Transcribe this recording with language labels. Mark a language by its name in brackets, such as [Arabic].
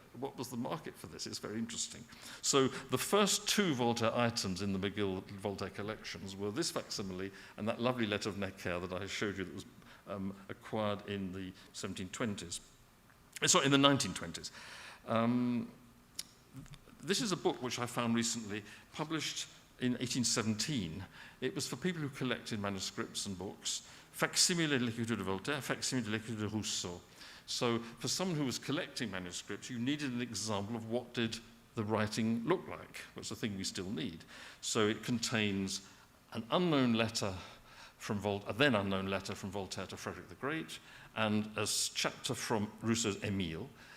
[English] What was the market for this? It's very interesting. So the first 2 Voltaire items in the McGill Voltaire collections were this facsimile and that lovely letter of Necker that I showed you that was acquired in the 1720s. Sorry, in the 1920s. This is a book which I found recently, published in 1817. It was for people who collected manuscripts and books. [French] Facsimile de l'écriture de Voltaire, facsimile de l'écriture de Rousseau. [English] So for someone who was collecting manuscripts, you needed an example of what did the writing look like. That's the thing we still need. So it contains an unknown letter from a then unknown letter from Voltaire to Frederick the Great, and a chapter from Rousseau's Émile.